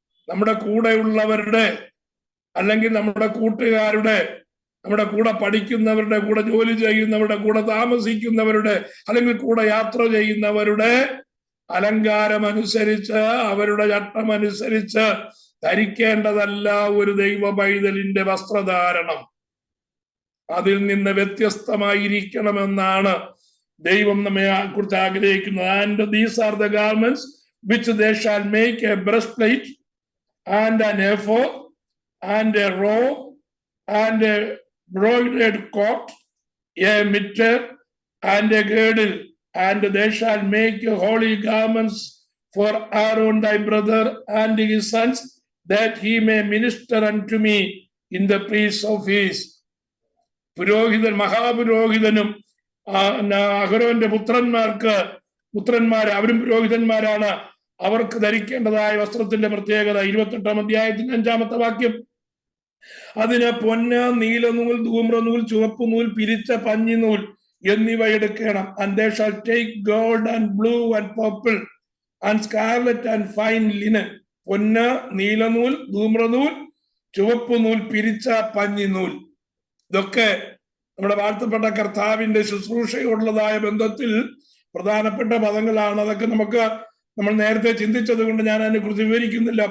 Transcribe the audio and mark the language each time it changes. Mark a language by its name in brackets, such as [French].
[Malayalam] നമ്മുടെ കൂടെയുള്ളവരുടെ, അല്ലെങ്കിൽ നമ്മുടെ കൂട്ടുകാരുടെ, നമ്മുടെ കൂടെ പഠിക്കുന്നവരുടെ, കൂടെ ജോലി ചെയ്യുന്നവരുടെ, കൂടെ താമസിക്കുന്നവരുടെ, അല്ലെങ്കിൽ കൂടെ യാത്ര ചെയ്യുന്നവരുടെ അലങ്കാരമനുസരിച്ച്, അവരുടെ ചട്ടമനുസരിച്ച് ധരിക്കേണ്ടതല്ല ഒരു ദൈവ പൈതലിന്റെ വസ്ത്രധാരണം. അതിൽ നിന്ന് വ്യത്യസ്തമായിരിക്കണമെന്നാണ് ദൈവം നമ്മെ കുറിച്ച് ആഗ്രഹിക്കുന്നത്. [English] And these are the garments which they shall make: a breastplate, and an ephod, and a robe, and a broidered coat, a mitre, and a girdle. And they shall make holy garments for Aaron thy brother and his sons, that he may minister unto me in the priest's office. [Malayalam] പുരോഹിതൻ, മഹാപുരോഹിതനും അഹരോന്റെ പുത്രന്മാര് അവരും പുരോഹിതന്മാരാണ്. അവർക്ക് ധരിക്കേണ്ടതായ വസ്ത്രത്തിന്റെ പ്രത്യേകത 28-ാം അധ്യായത്തിന് 5-ാമത്തെ വാക്യം, അതിന് പൊന്ന്, നീലനൂൽ, ധൂമ്രനൂൽ, ചുവപ്പ് നൂൽ, പിരിച്ച പഞ്ഞിനൂൽ എന്നിവ എടുക്കണം. [English] And they shall take gold and blue and purple and scarlet and fine linen. [Malayalam] പൊന്ന്, നീലനൂൽ, ധൂമ്രനൂൽ, ചുവപ്പ് നൂൽ, പിരിച്ച പഞ്ഞിനൂൽ. ഇതൊക്കെ നമ്മുടെ വാഴ്ത്തപ്പെട്ട കർത്താവിന്റെ ശുശ്രൂഷയോടുള്ളതായ ബന്ധത്തിൽ പ്രധാനപ്പെട്ട പദങ്ങളാണ്. അതൊക്കെ നമ്മൾ നേരത്തെ ചിന്തിച്ചത് കൊണ്ട് ഞാൻ അതിനെ കുറിച്ച് വിവരിക്കുന്നില്ല.